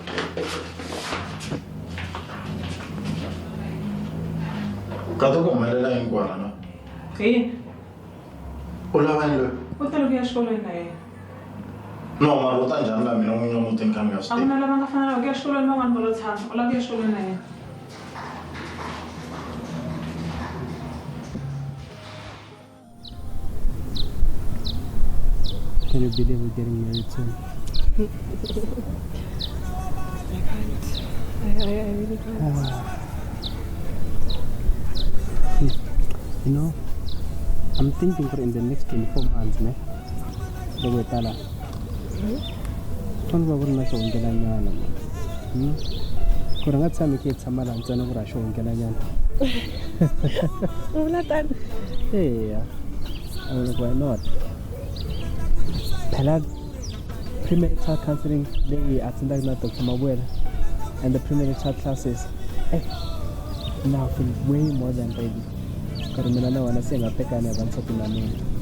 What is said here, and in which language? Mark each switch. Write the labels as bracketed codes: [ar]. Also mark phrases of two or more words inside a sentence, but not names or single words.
[ts] Ka to ku humelela hinkwala no? Ke? U lava ni loyi? U tele ku ya xikolweni na yena. No, mara u ta njhani laha mina n'winyi wa mutini kambe ya swi A ku na lava nga fanela ku ya xikolweni van'wana va lo tshama. U lava ku ya xikolweni na yena. [en] Can you believe we're getting married soon? I can't. I really can't. You know, I'm thinking for in the next 24 months, [ts] ne? Loko hi tala. Fana va ku ri na xihungelanyana mani. Ku ri nga tshami ke tshama laha ntsena ku ri a xihungelanyana. U vula tani? [en] Eya. Why not? [ts] Phela [en] premarital counseling [ts] leyi attendaka na Dr. [en] Mabuela and the premarital classes. Now I feel way more than ready. [ts] Ku ri mina na wena se hi nga tekana hi va nsati na mina.